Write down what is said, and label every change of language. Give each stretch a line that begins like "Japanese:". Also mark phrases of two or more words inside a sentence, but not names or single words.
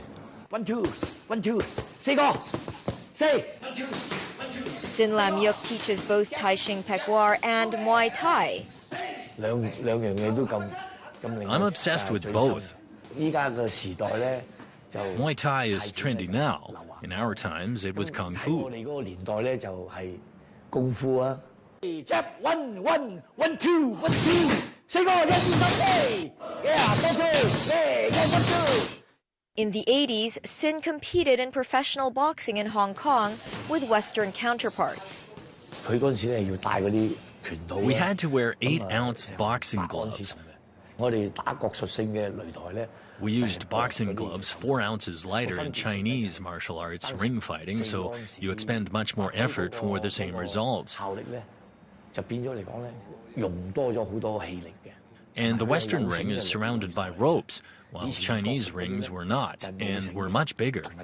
Cantonese: 1, 2, 1, 2, 4 個，4。
English: Sin Lam Yuk teaches both TaiShingPekKwar and Muay Thai. I'm obsessed with both. Muay Thai is trendy now. In our times, it was Kung Fu.
Cantonese: 我哋嗰個年代咧就係功夫啊。Step 1, 1, 1, 2, 1, 2，4個1、2、3、4，多謝，
English: In the 80s, Sin competed in professional boxing in Hong Kong with Western counterparts.
Cantonese: 佢嗰陣時咧要戴嗰啲拳套。
English: We had to wear 8-ounce boxing gloves.
Cantonese: 我哋打國術性嘅擂台咧。
English: We used boxing gloves 4 ounces lighter in Chinese martial arts ring fighting, so you expend much more effort for the same results. And the Western ring is surrounded by ropes, while Chinese rings were not, and were much bigger.